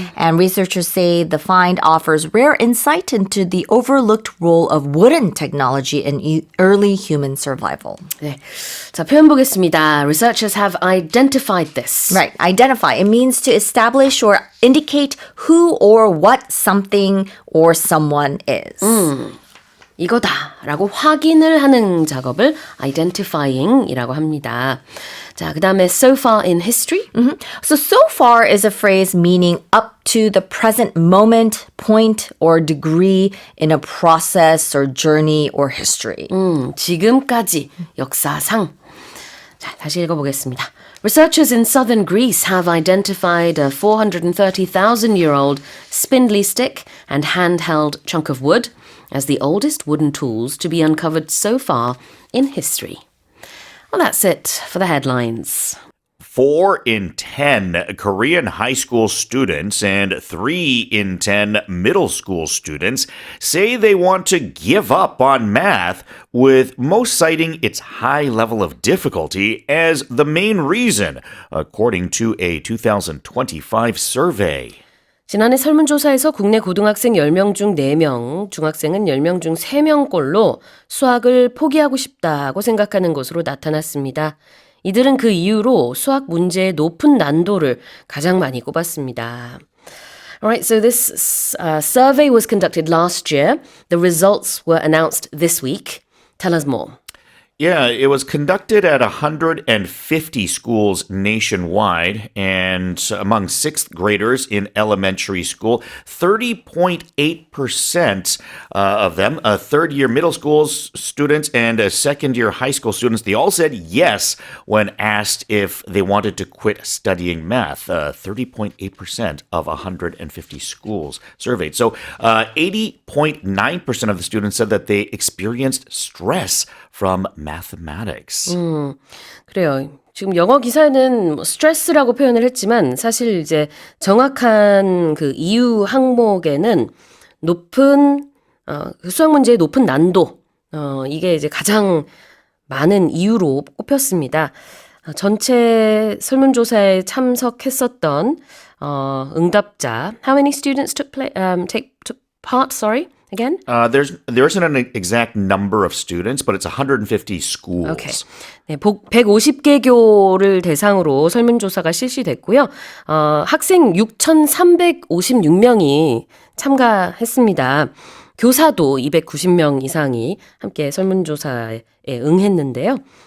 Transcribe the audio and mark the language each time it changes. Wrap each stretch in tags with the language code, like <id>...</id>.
<en>And researchers say the find offers rare insight into the overlooked role of wooden technology in early human survival.</en> <ko>네. 자, 표현 보겠습니다.</ko> <en>Researchers have identified this. Right, identify. It means to establish or indicate who or what something or someone is.</en> <ko>이거다라고 확인을 하는 작업을 identifying이라고 합니다. 자, 그 다음에</ko> <en>so far in history. So far is a phrase meaning up to the present moment, point, or degree in a process or journey or history.</en> <ko>지금까지 역사상. 자, 다시 읽어보겠습니다.</ko> <en>Researchers in southern Greece have identified a 430,000-year-old spindly stick and handheld chunk of wood as the oldest wooden tools to be uncovered so far in history. Well, that's it for the headlines. 4 in 10 Korean high school students and 3 in 10 middle school students say they want to give up on math, with most citing its high level of difficulty as the main reason, according to a 2025 survey.</en> <ko>지난해 설문조사에서 국내 고등학생 10명 중 4명, 중학생은 10명 중 3명꼴로 수학을 포기하고 싶다고 생각하는 것으로 나타났습니다. 이들은 그 이유로 수학 문제의 높은 난도를 가장 많이 꼽았습니다.</ko> <en>Alright, so this survey was conducted last year. The results were announced this week. Tell us more. Yeah, it was conducted at 150 schools nationwide, and among sixth graders in elementary school, 30.8% of them, third-year middle school students and second-year high school students, they all said yes when asked if they wanted to quit studying math. 30.8% of 150 schools surveyed. So 80.9% of the students said that they experienced stress from mathematics.</en> <ko>그래요. 지금 영어 기사는 스트레스라고 표현을 했지만 사실 이제 정확한 그 이유 항목에는 높은 그 수학 문제의 높은 난도 이게 이제 가장 많은 이유로 꼽혔습니다. 전체 설문조사에 참석했었던 응답자</ko> <en>How many students took part? Sorry, again? There isn't an exact number of students, but it's 150 schools. Okay.</en> <ko>네, 150개 교를 대상으로 설문조사가 실시됐고요. 학생 6,356명이 참가했습니다. 교사도 290명 이상이 함께 설문조사에 응했는데요.</ko>